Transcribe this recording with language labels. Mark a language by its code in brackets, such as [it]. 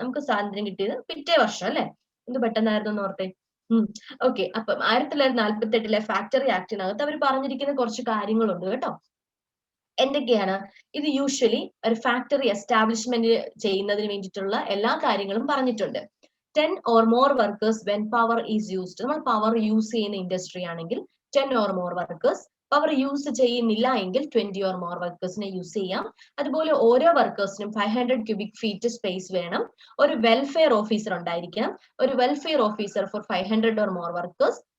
[ml] നമുക്ക് സ്വാതന്ത്ര്യം കിട്ടിയത് പിറ്റേ വർഷം അല്ലെ. എന്ത് പെട്ടെന്നായിരുന്നു ഓർത്തെ. ഓക്കെ, അപ്പം 1948 ഫാക്ടറി ആക്ടിനകത്ത് അവർ പറഞ്ഞിരിക്കുന്ന കുറച്ച് കാര്യങ്ങളുണ്ട് കേട്ടോ. എന്തൊക്കെയാണ്? ഇത് യൂഷ്വലി ഒരു ഫാക്ടറി എസ്റ്റാബ്ലിഷ്മെന്റ് ചെയ്യുന്നതിന് വേണ്ടിയിട്ടുള്ള എല്ലാ കാര്യങ്ങളും പറഞ്ഞിട്ടുണ്ട്. [en] 10 or more workers when power is used. [ml] നമ്മൾ പവർ യൂസ് ചെയ്യുന്ന ഇൻഡസ്ട്രി ആണെങ്കിൽ [en] 10 or more workers. [ml] Power use ചെയ്യുന്നില്ല എങ്കിൽ 20 or more വർക്കേഴ്സിനെ യൂസ് ചെയ്യാം. അതുപോലെ ഓരോ വർക്കേഴ്സിനും 500 ക്യൂബിക് ഫീറ്റ് സ്പേസ് വേണം. ഒരു വെൽഫെയർ ഓഫീസർ ഉണ്ടായിരിക്കണം. ഒരു welfare officer four 500 or more workers.